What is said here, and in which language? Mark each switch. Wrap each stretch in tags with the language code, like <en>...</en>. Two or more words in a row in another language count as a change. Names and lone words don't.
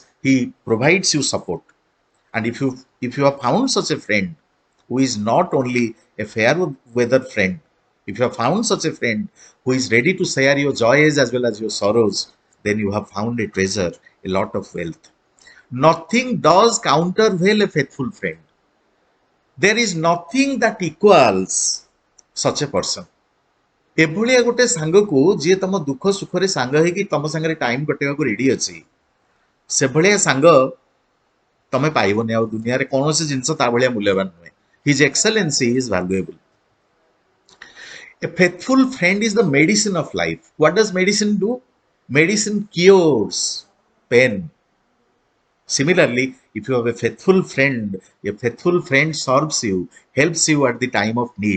<en>He provides you support. And if you have found such a friend who is not only a fair weather friend, if you have found such a friend who is ready to share your joys as well as your sorrows, then you have found a treasure, a lot of wealth. Nothing does countervail a faithful friend. There is nothing that equals such a person.</en> <or>ଏଭଳିଆ ଗୋଟେ ସାଙ୍ଗକୁ ଯିଏ ତମ ଦୁଃଖ ସୁଖରେ ସାଙ୍ଗ ହେଇକି ତମ ସାଙ୍ଗରେ ଟାଇମ କଟେଇବାକୁ ରେଡି ଅଛି, ସେଭଳିଆ ସାଙ୍ଗ ତମେ ପାଇବନି ଆଉ ଦୁନିଆରେ କୌଣସି ଜିନିଷ ତା ଭଳିଆ ମୂଲ୍ୟବାନ ନୁହେଁ.</or> <en>His excellency is valuable. A faithful friend is the medicine of life. What does medicine do? Medicine cures pain. Similarly, if you have a faithful friend serves you, helps you at the time of need.</en>